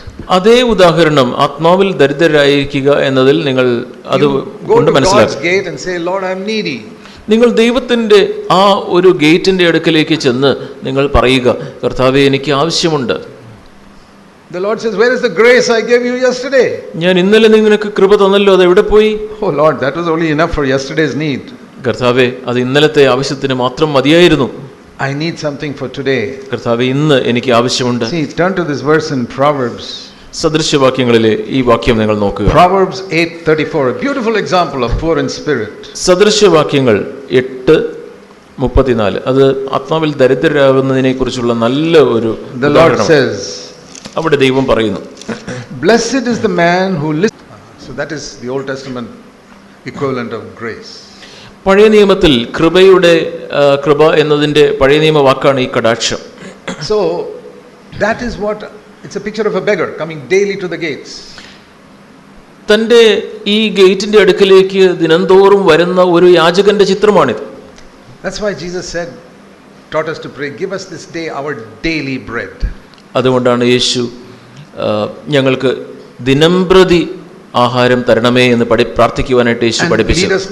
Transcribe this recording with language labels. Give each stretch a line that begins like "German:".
Malayalam: അതേ ഉദാഹരണം ആത്മാവിൽ ദരിദ്രരായിരിക്കുക എന്നതിൽ നിങ്ങൾ അത് കൊണ്ട് മനസ്സിലാക്കുക. നിങ്ങൾ ദൈവത്തിന്റെ ആ ഒരു ഗേറ്റിന്റെ അടുക്കലേക്ക് ചെന്ന് നിങ്ങൾ പറയുക, കർത്താവേ, എനിക്ക് ആവശ്യമുണ്ട്.
English: The Lord says, where is the grace I gave you yesterday?
Malayalam: ഞാൻ ഇന്നലെ നിനക്ക് കൃപ തന്നല്ലോ, അത് എവിടെ പോയി?
English: Oh Lord, that was only enough for yesterday's need.
Malayalam: കർത്താവേ, അത് ഇന്നലത്തെ ആവശ്യത്തിന് മാത്രം മതിയായിരുന്നു.
English: I need something for today.
Malayalam: കർത്താവേ, ഇന്ന് എനിക്ക് ആവശ്യമുണ്ട്.
English: See, turn to this verse in Proverbs.
Malayalam: സദൃശവാക്യങ്ങളിലെ ഈ വാക്യം നിങ്ങൾ നോക്കുക.
English: Proverbs 8:34, a beautiful example of poor in spirit.
Malayalam: സദൃശവാക്യങ്ങൾ 8:34, അത് ആത്മാവിൽ ദരിദ്രരാകുന്നതിനെ കുറിച്ചുള്ള നല്ല ഒരു
English: The Lord says,
Malayalam: അവിടെ ദൈവം പറയുന്നു,
English: blessed is the man who listens. So that is the Old Testament equivalent of grace.
Malayalam: പഴയ നിയമത്തിൽ കൃപയുടെ കൃപ എന്നതിന്റെ പഴയ നിയമ വാക്കാണ് ഈ കടാക്ഷം.
English: So that is what, it's a picture of a beggar coming daily to the gates.
Malayalam: തന്റെ ഈ ഗേറ്റിന്റെ അടുക്കലേക്ക് ദിനംതോറും വരുന്ന ഒരു യാചകന്റെ ചിത്രമാണിത്.
English: That's why Jesus said, taught us to pray, give us this day our daily bread.
Malayalam: അതുകൊണ്ടാണ് യേശു ഞങ്ങൾക്ക് ദിനംപ്രതി ആഹാരം തരണമേ എന്ന് പ്രാർത്ഥിക്കുവാനായിട്ട് യേശു പഠിപ്പിച്ചത്.